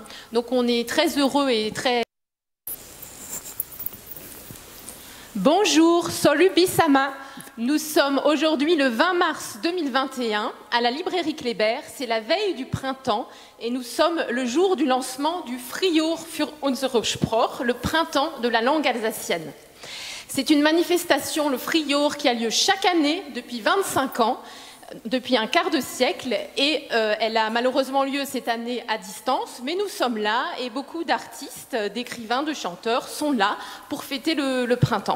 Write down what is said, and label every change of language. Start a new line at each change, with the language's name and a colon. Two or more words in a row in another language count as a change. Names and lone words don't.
French: Donc on est très heureux et très... Bonjour, salut Bissama. Nous sommes aujourd'hui le 20 mars 2021 à la librairie Kléber. C'est la veille du printemps et nous sommes le jour du lancement du
German: Frühjahr für unsere Sprache,
French: le printemps de la langue alsacienne. C'est une manifestation, le Frühjahr, qui a lieu chaque année depuis 25 ans, depuis un quart de siècle, et elle a malheureusement lieu cette année à distance, mais nous sommes là et beaucoup d'artistes, d'écrivains, de chanteurs sont là pour fêter le printemps.